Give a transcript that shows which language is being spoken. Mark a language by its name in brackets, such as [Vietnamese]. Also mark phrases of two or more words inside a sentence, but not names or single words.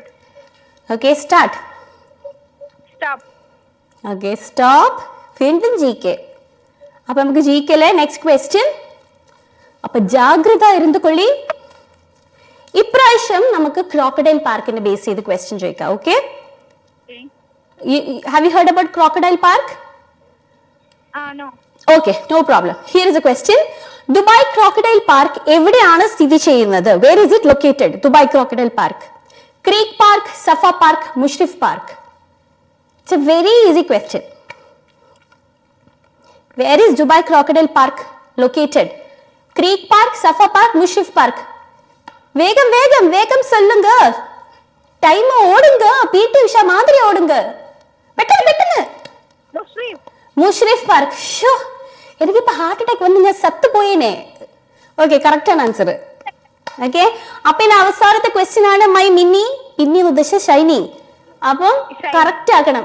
[English] Okay start. സ്റ്റോപ്പ്. Okay stop. വീണ്ടും GK. [Malayalam] അപ്പൊ നമുക്ക് GKയിലെ [English] next question. [Malayalam] അപ്പൊ ജാഗ്രത ഇരുന്നുകൊള്ളി. ഇപ്രാവശ്യം നമുക്ക് ക്രോക്കഡൈൽ പാർക്കിനെ ബേസ് ചെയ്ത് ക്വസ്റ്റ്യൻ ചോദിക്കാം. [English] Okay have you heard about Crocodile Park? നോ. Okay no problem. Here is a question. [Malayalam] ദുബായ് ക്രോക്കഡൈൽ പാർക്ക് എവിടെയാണ് സ്ഥിതി ചെയ്യുന്നത്? [English] Where is it located? ദുബായ് ക്രോക്കഡൈൽ പാർക്ക്. ക്രീക്ക് പാർക്ക്, സഫ പാർക്ക്, മുഷ്രിഫ് പാർക്ക്. It's a very easy question. Where is Dubai Crocodile Park located? ക്രീക്ക് പാർക്ക്, സഫ പാർക്ക്, മുഷ്രിഫ് പാർക്ക്. [Tamil] வேகம் வேகம் வேகம் சொல்லுங்க. டைம் ஓடுங்க. PT உஷா மாதிரி ஓடுங்க. [Malayalam] പെട്ടെന്ന് മുഷ്രിഫ് പാർക്ക്. ഷോ എനിക്കിപ്പോ [English] heart attack [Malayalam] വന്ന് ഞാൻ സത്ത് പോയേനെ. [English] okay correct [Malayalam] ആണ് ആൻസർ. ഓക്കെ അപ്പൊ ഇനി അവസാനത്തെ ക്വസ്റ്റ്യൻ ആണ് മൈ മിന്നി. മിന്നി എന്ന് ഉദ്ദേശിച്ച ഷൈനി. അപ്പം കറക്റ്റ് ആക്കണം.